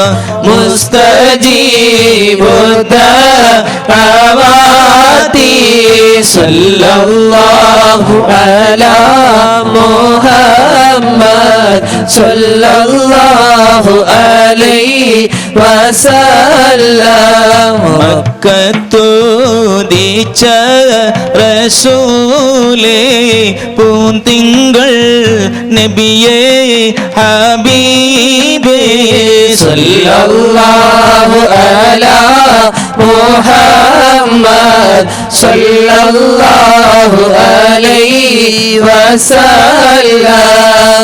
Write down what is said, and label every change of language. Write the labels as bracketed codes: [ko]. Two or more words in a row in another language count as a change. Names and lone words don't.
[ar] مستجيب الدعوات صلى الله على محمد صلى الله عليه وسلم [ml] മക്കത്തുദിച്ച റസൂലേ പൂന്തിങ്കൾ നബിയേ ഹബീബേ [ar] صلى الله على محمد صلى الله عليه وسلم